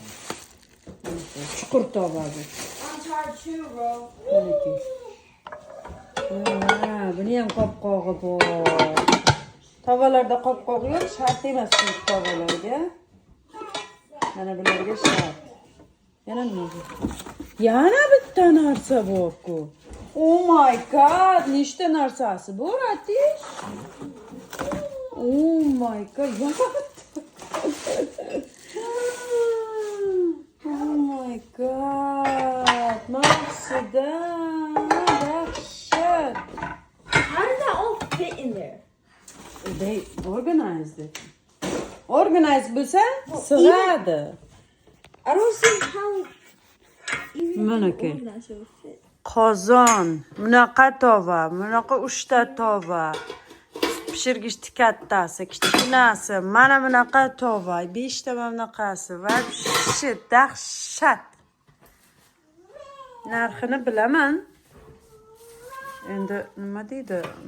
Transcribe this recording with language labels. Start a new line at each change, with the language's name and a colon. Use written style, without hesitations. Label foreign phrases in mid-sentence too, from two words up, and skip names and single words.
Uzbek: Chuqur tova bu. Buni ham qopqog'i bor. Tovalarda qopqog'i yo'q, shart emas bu tovalarga. Mana bularga shart. Yana nima? Yana bitta narsa bor-ku.
English: Oh my god,
Uzbek: nechta narsasi bor, Atish?
English: Oh my god, oh my god,
Uzbek: Maqsuda, dahshat.
English: How did that all fit in there? They organized it.
Uzbek: Organized bo'lsa, sig'adi.
English: I don't see how even
Uzbek: Manaki.
English: organized it would fit.
Uzbek: Qozon, bunaqa tova, bunaqa 3 ta tova. Pishirgichni kattasi, kichkinasi, mana bunaqa tova, 5 ta bunaqasi va shit, dahshat. Narxini bilaman. Endi nima deydi?